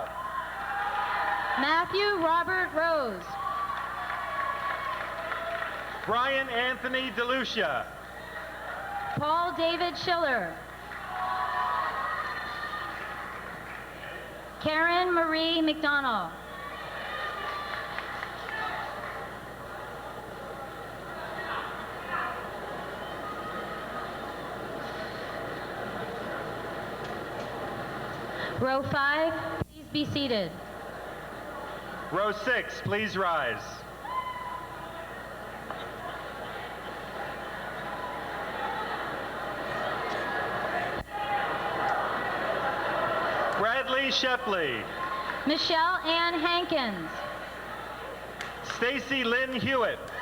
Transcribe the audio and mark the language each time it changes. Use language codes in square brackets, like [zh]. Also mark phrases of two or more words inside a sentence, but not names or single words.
[en] Matthew Robert Rose. Brian Anthony DeLucia. Paul David Schiller. Karen Marie McDonald. Row 5, please be seated. Row 6, please rise. Bradley Shepley. Michelle Ann Hankins. Stacy Lynn Hewitt.